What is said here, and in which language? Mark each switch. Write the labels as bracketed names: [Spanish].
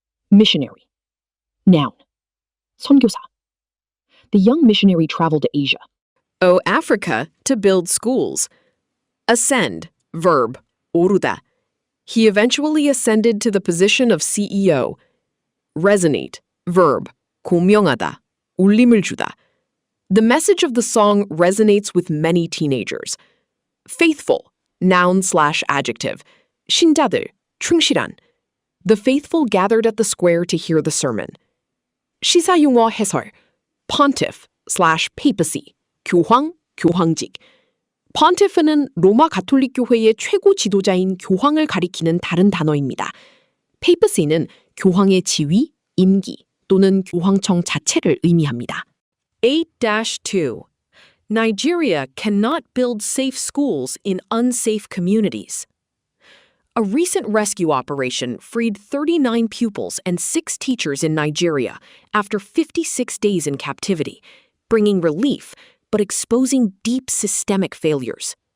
[English] Missionary. Noun. [Korean] 선교사. [English] The young missionary traveled to Asia. O Africa to build schools. Ascend, verb, [Korean] 오르다. [English] He eventually ascended to the position of CEO. Resonate, verb, [Korean] 공명하다, 울림을 주다. [English] The message of the song resonates with many teenagers. Faithful, noun/adjective. [Korean] 신자들, 충실한. [English] The faithful gathered at the square to hear the sermon. [Korean] 시사용어 해설. Pontiff/papacy. 교황, 교황직. Pontiff는 로마 가톨릭 교회의 최고 지도자인 교황을 가리키는 다른 단어입니다. papacy는 교황의 지위, 임기 또는 교황청 자체를 의미합니다. 8-2. [English] Nigeria cannot build safe schools in unsafe communities. A recent rescue operation freed 39 pupils and 6 teachers in Nigeria after 56 days in captivity, bringing relief but exposing deep systemic failures.